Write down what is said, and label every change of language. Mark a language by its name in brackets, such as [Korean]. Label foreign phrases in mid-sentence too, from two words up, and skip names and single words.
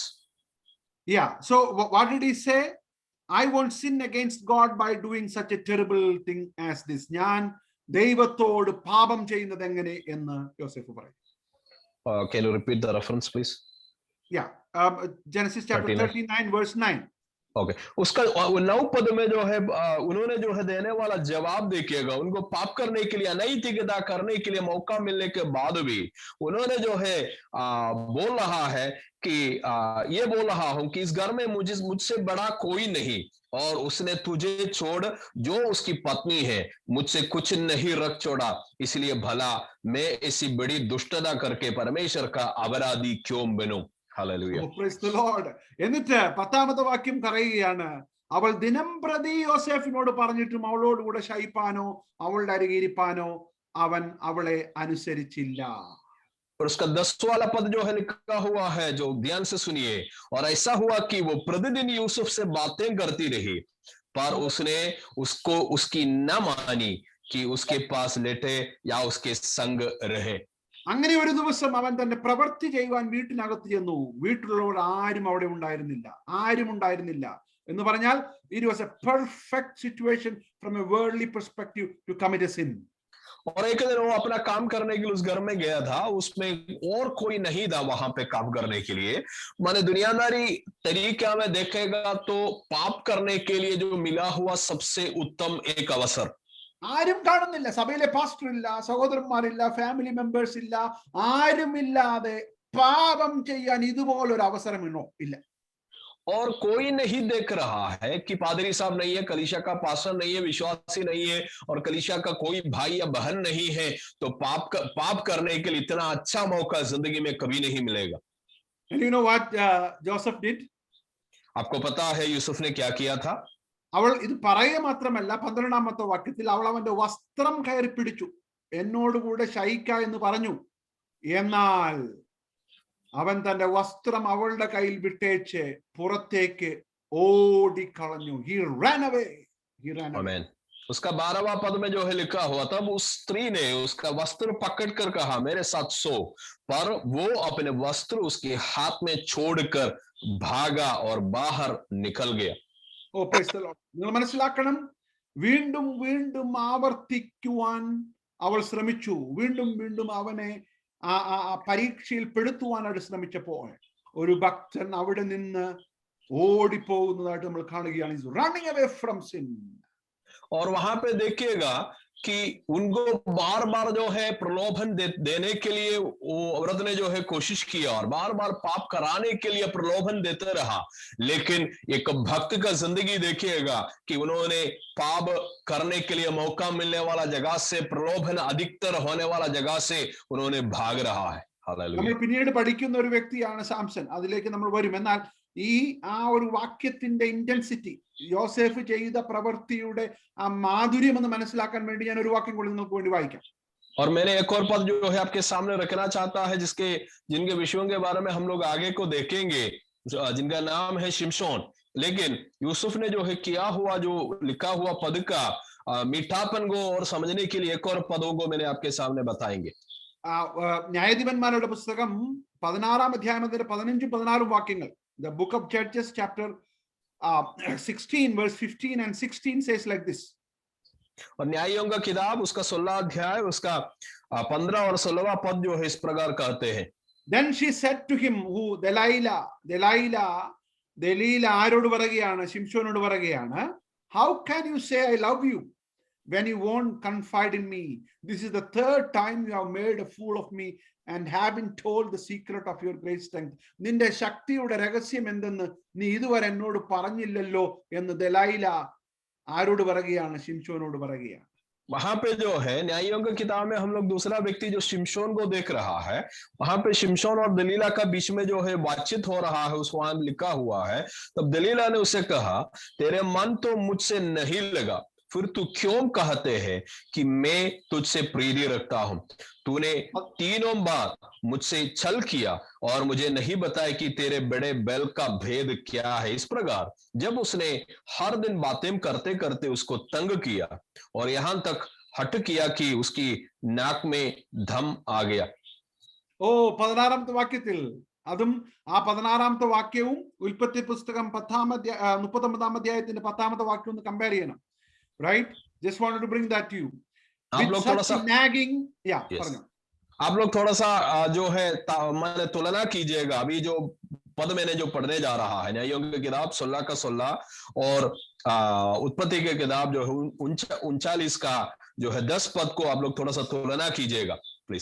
[English] Yeah, so what did he say? I won't sin against God by doing such a terrible thing as this. [Malayalam] ഞാൻ ദൈവത്തോട് പാപം ചെയ്യുന്നത് എങ്ങനെ എന്ന് യോസെഫ് പറയും. [English] Can you repeat the reference please? Yeah, Genesis chapter 39 verse 9. [Hindi] ओके, उसका 9 पद में जो है उन्होंने जो है देने वाला जवाब देखिएगा. उनको पाप करने के लिए, अनैतिकता करने के लिए मौका मिलने के बाद भी उन्होंने जो है बोल रहा है कि ये बोल रहा हूं कि इस घर में मुझसे बड़ा कोई नहीं, और उसने तुझे छोड़ जो उसकी पत्नी है मुझसे कुछ नहीं रख छोड़ा, इसलिए भला मैं ऐसी बड़ी दुष्टता करके परमेश्वर का अपराधी क्यों बनूं. [English] Hallelujah. Oh, praise the Lord. [Malayalam] എന്നിട്ട് 10ാമത്തെ വാക്യം പറയുകയാണ്, അവൾ ദിനം പ്രതി യോസെഫിനോട് പറഞ്ഞിട്ടും അവളോട് കൂടെ ശയിപ്പാനോ അവളുടെ അരികെ ഇരിപ്പാനോ അവൻ അവളെ അനുസരിച്ചില്ല. [Hindi] और उसका 10वां वाला पद जो है लिखा हुआ है, जो ध्यान से सुनिए, और ऐसा हुआ कि वो प्रतिदिन यूसुफ से बातें करती रही, पर उसने उसको उसकी न मानी कि उसके पास लेटे या उसके संग रहे। [Malayalam] അങ്ങനെ ഒരു ദിവസം അവൻ തന്റെ പ്രവൃത്തി ചെയ്യുവാൻ വീട്ടിനകത്ത് ചെന്നു. വീട്ടിലുള്ളവർ ആരും അവിടെ ഉണ്ടായിരുന്നില്ല എന്ന് പറഞ്ഞാൽ [English] it was a perfect situation from a worldly perspective to commit a sin. [Hindi] और एक दिन वो अपना काम करने के लिए उस घर में गया था, उसमें और कोई नहीं था वहां पे काम करने के लिए। माने दुनियादारी तरीका में देखेगा तो पाप करने के लिए जो मिला हुआ सबसे उत्तम एक अवसर, [Malayalam] ആരും കാണുന്നില്ല, സഭയിലെ പാസ്റ്റർ ഇല്ല, സഹോദരന്മാരില്ല, [English] family members [Malayalam] ഇല്ല, ആരുമില്ലാതെ പാപം ചെയ്യാൻ ഇതുപോലൊരു അവസരമിനോ ഇല്ല. [Hindi] और कोई नहीं देख रहा है कि पादरी साहब नहीं है, कलीसिया का पास्टर नहीं है, विश्वासी नहीं है, और कलीसिया का कोई भाई या बहन नहीं है, तो पाप करने के लिए इतना अच्छा मौका जिंदगी में कभी नहीं मिलेगा। [English] And you know what Joseph did? [Hindi] आपको पता है यूसुफ ने क्या किया था? [Malayalam] അവൾ ഇത് പറയുക മാത്രമല്ല, 12ാമത്തെ വാക്യത്തിൽ അവൾ അവന്റെ വസ്ത്രം കയറി പിടിച്ചു, എന്നോടുകൂടെ ശയിക്ക എന്ന് പറഞ്ഞു. എന്നാൽ അവൻ തന്റെ വസ്ത്രം അവളുടെ കയ്യിൽ വിട്ടേച്ച് പുറത്തേക്ക് ഓടിക്കളഞ്ഞു. [English] He ran away. [Hindi] आमीन। उसका 12वां पद में जो है लिखा हुआ, तब उस स्त्री ने उसका वस्त्र पकड़कर कहा, मेरे साथ सो, पर वो अपने वस्त्र उसके हाथ में छोड़कर भागा और बाहर निकल गया। [English] Oh praise the Lord. [Malayalam] നിങ്ങൾ മനസ്സിലാക്കണം, വീണ്ടും വീണ്ടും ആവർത്തിക്കുവാൻ അവൾ ശ്രമിച്ചു. വീണ്ടും വീണ്ടും അവനെ ആ പരീക്ഷയിൽ പെടുത്തുവാനായിട്ട് ശ്രമിച്ചപ്പോൾ ഒരു ഭക്തൻ അവിടെ നിന്ന് ഓടിപ്പോകുന്നതായിട്ട് നമ്മൾ കാണുകയാണ്. [English] He's running away from sin. [Hindi] और वहां पे देखिएगा कि उनको बार बार जो है प्रलोभन देने के लिए वो औरत ने जो है कोशिश किया और बार बार पाप कराने के लिए प्रलोभन देते रहा, लेकिन एक भक्त का जिंदगी देखिएगा कि उन्होंने पाप करने के लिए मौका मिलने वाला जगह से, प्रलोभन अधिकतर होने वाला जगह से उन्होंने भाग रहा है। [Malayalam] നമ്മൾ പിന്നീട് പഠിക്കുന്ന ഒരു വ്യക്തിയാണ് സാംസൺ, അതിലേക്ക് നമ്മൾ വരും. എന്നാൽ ആ ഒരു വാക്യത്തിന്റെ ഇന്റൻസിറ്റി, യോസേഫ് ചെയ്ത പ്രവൃത്തിയുടെ ആ മാധുര്യം എന്ന് മനസ്സിലാക്കാൻ വേണ്ടി ഞാൻ ഒരു വാക്യം കൂടി നിങ്ങൾക്ക് വേണ്ടി വായിക്കാം. [Hindi] और मैंने एक और पद जो है आपके सामने रखना चाहता है, जिनके विषयों के बारे में हम लोग आगे को देखेंगे, जिनका नाम है शिमशोन। लेकिन यूसुफ ने जो है किया हुआ, जो लिखा हुआ पद का मीठापन को और समझने के लिए एक और पदों को मैंने आपके सामने बताएंगे। [Malayalam] ന്യായാധിപന്മാരുടെ പുസ്തകം 16-ാം അധ്യായം 15-16 വാക്യങ്ങൾ. [English] The book of Judges chapter 16 verse 15 and 16 says like this. [Hindi] और न्यायों का किताब उसका 16 अध्याय उसका 15 और 16वां पद जो है इस प्रकार कहते हैं. [English] Then she said to him, who Delilah [Malayalam] ആരോട് പറയുകയാണ്? ശിംശോനോട് പറയുകയാണ്, [English] how can you say I love you when you won't confide in me? This is the third time you have made a fool of me and have been told the secret of your great strength. [Malayalam] നിന്റെ ശക്തിയുടെ രഹസ്യം എന്തെന്ന് നീ ഇതുവരെ എന്നോട് പറഞ്ഞില്ലല്ലോ എന്ന് ദലൈല ആരോട് പറയുകയാണ്? ശിംശോനോട് പറയുകയാണ്. [Hindi] वहां पे जो है न्यायों की किताब में हम लोग दूसरा व्यक्ति जो शिमशोन को देख रहा है, वहां पे शिमशोन और दलीला का बीच में जो है बातचीत हो रहा है, उस वहां लिखा हुआ है, तब दलीला ने उसे कहा, तेरे मन तो मुझसे नहीं लगा, फिर तू क्यों कहते हैं कि मैं तुझसे प्रीति रखता हूं? तूने 3 बार मुझसे छल किया और मुझे नहीं बताया कि तेरे बड़े बैल का भेद क्या है। इस प्रकार जब उसने हर दिन बातें करते करते उसको तंग किया और यहां तक हट किया कि उसकी नाक में दम आ गया। [Malayalam] ഓ 16-ാമത്തെ വാക്യത്തിൽ, അതും ആ 16-ാമത്തെ വാക്യവും ഉൽപ്പത്തി പുസ്തകം 39-ാം അധ്യായത്തിന്റെ 10-ാമത്തെ വാക്യം ഒന്ന് കമ്പയർ ചെയ്യണം. [English] Right? Just wanted to bring that to you. [Hindi] आप लोग थोड़ा सा [English] nagging, [Hindi] आप लोग थोड़ा सा जो है मैंने तुलना कीजिएगा। अभी जो पद मैंने जो पढ़ने जा रहा है, न्यायों की किताब 16 का 16 और उत्पत्ति की किताब जो है 39 का जो है 10 पद को आप लोग थोड़ा सा तुलना कीजिएगा प्लीज.